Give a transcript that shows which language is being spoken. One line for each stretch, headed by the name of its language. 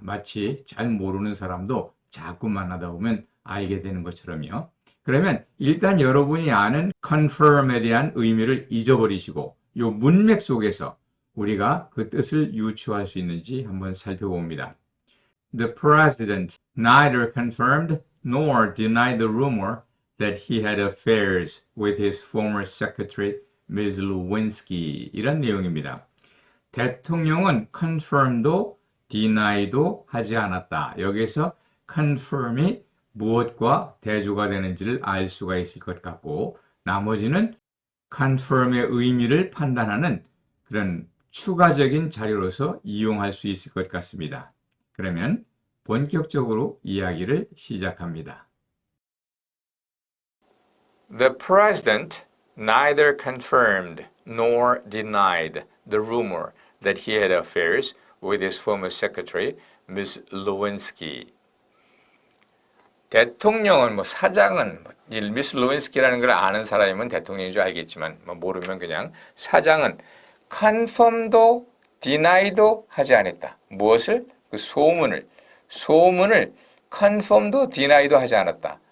Korean: 마치 잘 모르는 사람도 자꾸 만나다 보면 알게 되는 것처럼요. 그러면 일단 여러분이 아는 confirm에 대한 의미를 잊어버리시고 이 문맥 속에서 우리가 그 뜻을 유추할 수 있는지 한번 살펴봅니다.
English: The president neither confirmed nor denied the rumor that he had affairs with his former secretary, Ms.
Korean: Lewinsky. 이런 내용입니다. 대통령은 confirm도 deni도 하지 않았다. 여기서 confirm이 무엇과 대조가 되는지를 알 수가 있을 것 같고 나머지는 confirm의 의미를 판단하는 그런 추가적인 자료로서 이용할 수 있을 것 같습니다. 그러면 본격적으로 이야기를 시작합니다.
English: The president neither confirmed nor denied the rumor that he had affairs with his former secretary, Ms. Lewinsky.
Korean: 대통령은 사장은 미스 루인스키라는 걸 아는 사람이면 대통령인 줄 알겠지만 모르면 그냥 사장은 confirm도 deni도 하지 않았다. 무엇을? 그 소문을 confirm도 deni도 하지 않았다.